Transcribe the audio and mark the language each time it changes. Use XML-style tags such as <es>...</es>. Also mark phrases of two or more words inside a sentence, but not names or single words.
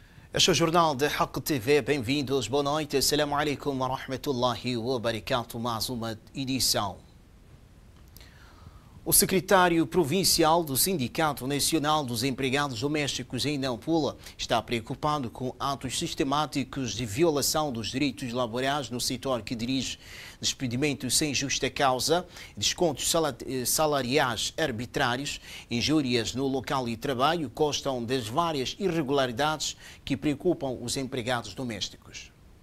<pt>Este é o Jornal da Haq TV. Bem-vindos, boa noite.</pt> <ar>السلام عليكم ورحمة الله وبركاته.</ar> <pt>Mais uma edição. O secretário provincial do Sindicato Nacional dos Empregados Domésticos em Nampula está preocupado com atos sistemáticos de violação dos direitos laborais no setor que dirige despedimentos sem justa causa, descontos salariais arbitrários, injúrias no local de trabalho, constam das várias irregularidades que preocupam os empregados domésticos.</pt>